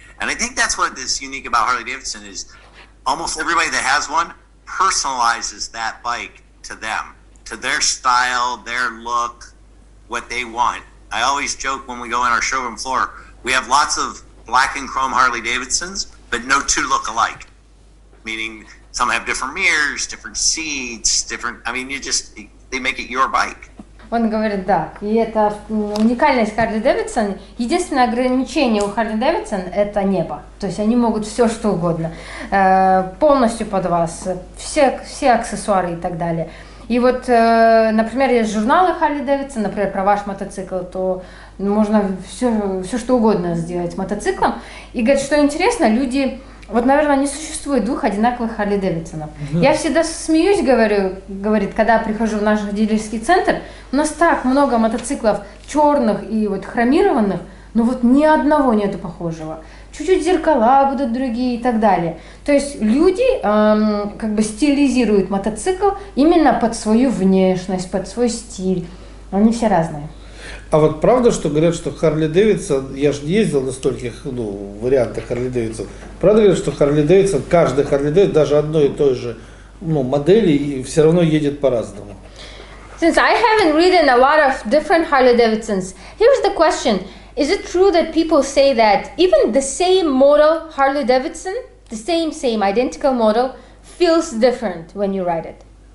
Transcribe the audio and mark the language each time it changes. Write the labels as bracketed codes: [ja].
[en] And I think that's what is unique about Harley-Davidson is almost everybody that has one personalizes that bike to them, to their style, their look, what they want. I always joke when we go on our showroom floor, we have lots of black and chrome Harley-Davidsons, but no two look alike. Meaning some have different mirrors, different seats, they make it your bike. [ru] Он говорит, да, и это уникальность Harley-Davidson. Единственное ограничение у Harley-Davidson – это небо. То есть они могут все, что угодно, полностью под вас, все аксессуары и так далее. И вот, например, есть журналы Harley-Davidson, например, про ваш мотоцикл, то можно все что угодно сделать мотоциклом. И говорит, что интересно, люди... Вот, наверное, не существует двух одинаковых Harley-Davidson'ов. Я всегда смеюсь, говорит, когда прихожу в наш дилерский центр, у нас так много мотоциклов черных и вот хромированных, но вот ни одного нету похожего. Чуть-чуть зеркала будут другие и так далее. То есть люди как бы стилизируют мотоцикл именно под свою внешность, под свой стиль. Они все разные. А вот правда, что говорят, что Harley-Davidson, я же не ездил на стольких вариантах Harley-Davidson, правда говорят, что Harley-Davidson, каждый Harley-Davidson, даже одной и той же модели, и все равно едет по-разному? [en] Since I haven't ridden a lot of different Harley-Davidsons, here's the question. Is it true that people say that even the same model Harley-Davidson, the same identical model, feels different when you ride it?